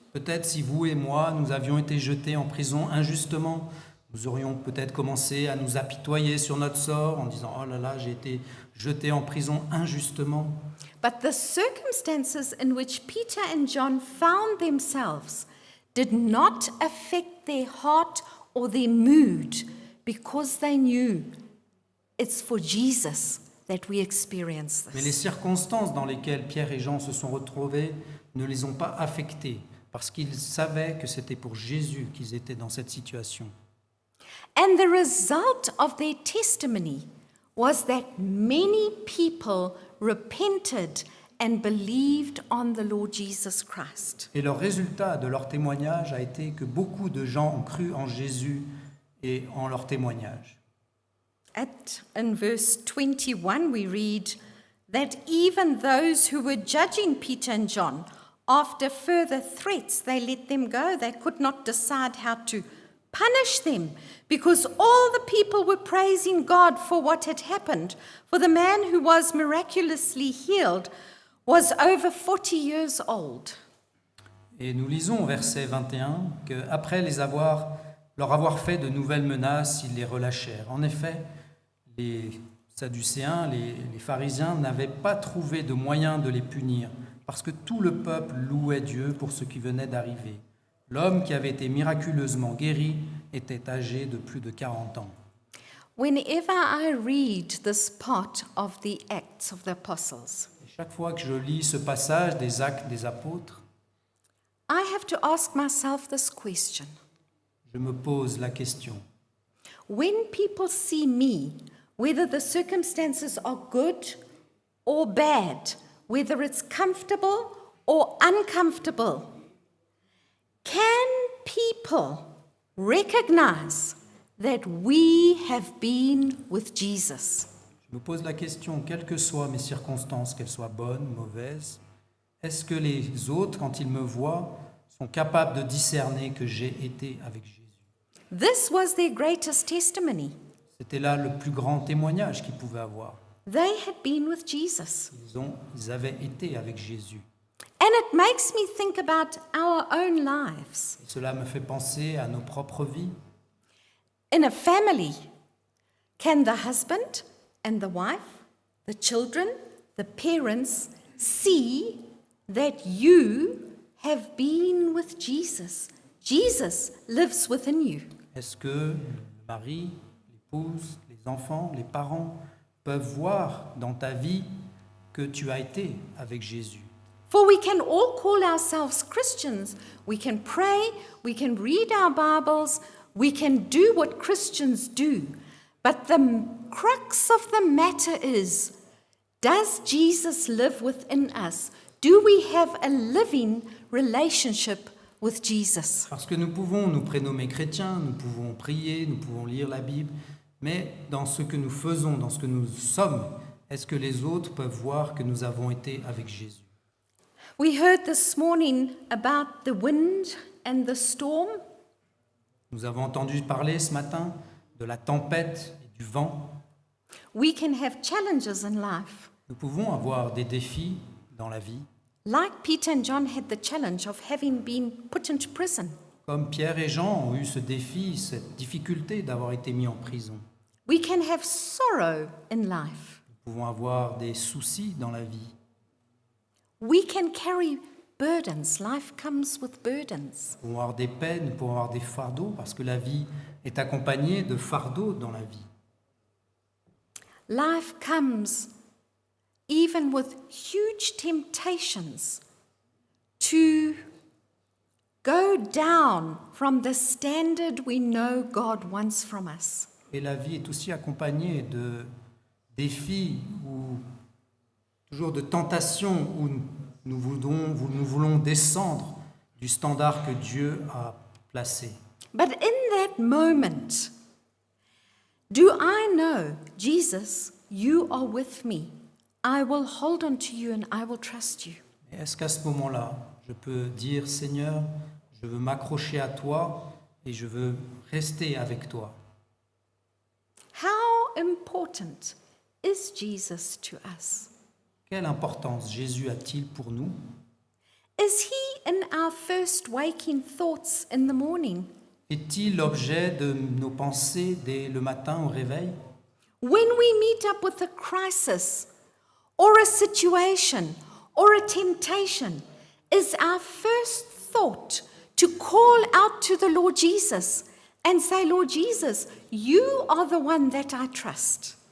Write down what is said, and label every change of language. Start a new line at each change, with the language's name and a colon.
French: Peut-être si vous et moi, nous avions été jetés en prison injustement, nous aurions peut-être commencé à nous apitoyer sur notre sort en disant « Oh là là, j'ai été jeté en prison injustement ».
English: But the circumstances in which Peter and John found themselves did not affect their heart or their mood because they knew it's for Jesus that we experience
French: Mais les
English: this.
French: circonstances dans lesquelles Pierre et Jean se sont retrouvés ne les ont pas affectés parce qu'ils savaient que c'était pour Jésus qu'ils étaient dans cette situation.
English: And the result of their testimony was that many people repented and believed on the Lord Jesus Christ.
French: Et le résultat de leur témoignage a été que beaucoup de gens ont cru en Jésus et en leur témoignage.
English: In verse 21, we read that even those who were judging Peter and John, after further threats, they let them go. They could not decide how to punish them because all the people were praising God for what had happened. For the man who was miraculously healed was over 40 years old.
French: Et nous lisons au verset 21 qu'après leur avoir fait de nouvelles menaces, ils les relâchèrent. En effet, les Sadducéens, les pharisiens n'avaient pas trouvé de moyen de les punir parce que tout le peuple louait Dieu pour ce qui venait d'arriver. L'homme qui avait été miraculeusement guéri était âgé de plus de 40 ans.
English: Whenever I read this part of the Acts of the Apostles,
French: Et chaque fois que je lis ce passage des Actes des Apôtres,
English: I have to ask myself this question.
French: je me pose la question.
English: When people see me, whether the circumstances are good or bad, whether it's comfortable or uncomfortable, can people recognize that we have been with Jesus?
French: Je me pose la question, quelles que soient mes circonstances, qu'elles soient bonnes, mauvaises, est-ce que les autres, quand ils me voient, sont capables de discerner que j'ai été avec Jésus?
English: This was their greatest testimony.
French: C'était là le plus grand témoignage qu'ils pouvaient avoir.
English: They had been with Jesus.
French: Ils avaient été avec Jésus.
English: And it makes me think about our own lives.
French: Et cela me fait penser à nos propres vies.
English: In a family, can the husband and the wife, the children, the parents see that you have been with Jesus? Jesus lives within you.
French: Est-ce que le mari, l'épouse, les enfants, les parents peuvent voir dans ta vie que tu as été avec Jésus?
English: For we can all call ourselves Christians. We can pray, we can read our Bibles, we can do what Christians do. But the crux of the matter is, does Jesus live within us? Do we have a living relationship with Jesus?
French: Parce que nous pouvons nous prénommer chrétiens, nous pouvons prier, nous pouvons lire la Bible, mais dans ce que nous faisons, dans ce que nous sommes, est-ce que les autres peuvent voir que nous avons été avec Jésus?
English: We heard this morning about the wind and the storm.
French: Nous avons entendu parler ce matin de la tempête et du vent.
English: We can have challenges in life.
French: Nous pouvons avoir des défis dans la vie,
English: Like Peter and John had the challenge of having been put into prison.
French: comme Pierre et Jean ont eu ce défi, cette difficulté d'avoir été mis en prison.
English: We can have sorrow in life.
French: Nous pouvons avoir des soucis dans la vie.
English: We can carry burdens. Life comes with burdens.
French: Nous pouvons avoir des peines, nous pouvons avoir des fardeaux, parce que la vie est accompagnée de fardeaux dans la vie.
English: Life comes even with huge temptations to go down from the standard we know God wants from us.
French: Et la vie est aussi accompagnée de défis ou toujours de tentations où nous voulons descendre du standard que Dieu a placé.
English: But in that moment, do I know, Jesus, you are with me. I will hold on to you and I will trust you.
French: Et est-ce qu'à ce moment-là, je peux dire, Seigneur, je veux m'accrocher à toi et je veux rester avec toi?
English: How important is Jesus to us?
French: Quelle importance Jésus a-t-il pour nous?
English: Is he in our first waking thoughts in the morning?
French: Est-il l'objet de nos pensées dès le matin au réveil?
English: When we meet up with a crisis or a situation or a temptation, is our first thought to call out to the Lord Jesus and say, Lord Jesus, you are the one that I trust.